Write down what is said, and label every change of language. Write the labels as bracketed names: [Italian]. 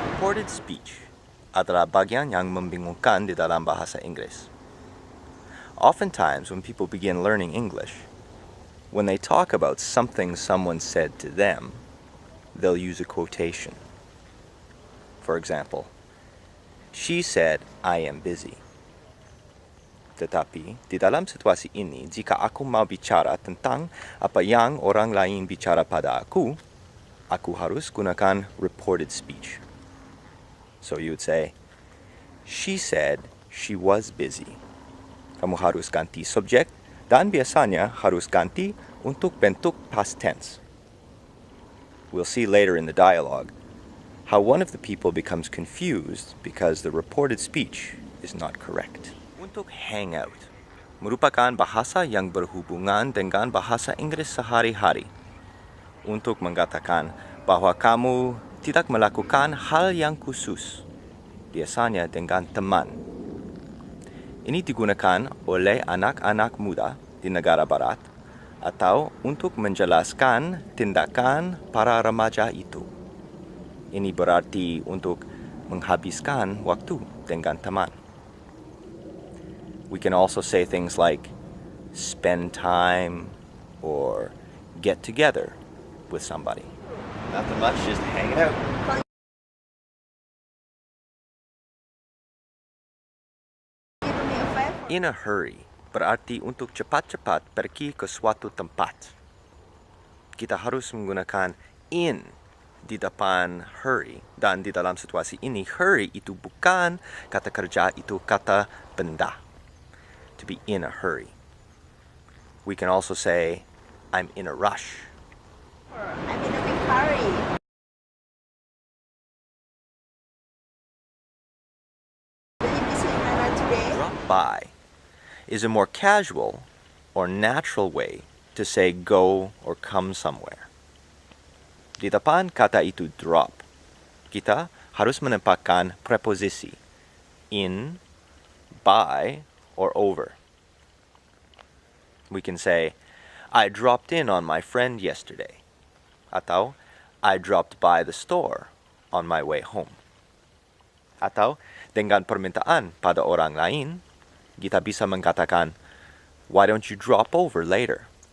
[Indonesian] Reported speech adalah bagian yang membingungkan di dalam bahasa Inggris. [English] Oftentimes, when people begin learning English, when they talk about something someone said to them, they'll use a quotation. For example, she said, "I am busy." [Indonesian] Tetapi, di dalam situasi ini, jika aku mau bicara tentang apa yang orang lain bicara pada aku harus gunakan reported speech. [English] So you would say, she said she was busy. [Indonesian] Kamu harus ganti subjek dan biasanya harus ganti untuk bentuk past tense. [English] We'll see later in the dialogue how one of the people becomes confused because the reported speech is not correct. [Indonesian] Untuk hangout merupakan bahasa yang berhubungan dengan bahasa Inggris sehari-hari. Untuk mengatakan bahwa kamu tidak melakukan hal yang khusus, biasanya dengan teman. Ini digunakan oleh anak-anak muda di negara barat atau untuk menjelaskan tindakan para remaja itu. Ini berarti untuk menghabiskan waktu dengan teman. [English] We can also say things like spend time or get together with somebody. Nothing much, just hanging out. Will you do me a favor? In a hurry [Indonesian] berarti untuk cepat-cepat pergi ke suatu tempat. Kita harus menggunakan in di depan hurry, dan di dalam situasi ini hurry itu bukan kata kerja, itu kata benda. [English] To be in a hurry. We can also say I'm in a rush. I'm in a big hurry. Will you be seeing Nana today? Drop by is a more casual or natural way to say go or come somewhere. [Indonesian] Di depan kata itu drop, kita harus menempatkan preposisi in, by, or over. [English] We can say, I dropped in on my friend yesterday. [Indonesian] Atau, [English] I dropped by the store on my way home. [Indonesian] Atau, dengan permintaan pada orang lain, kita bisa mengatakan, [English] why don't you drop over later?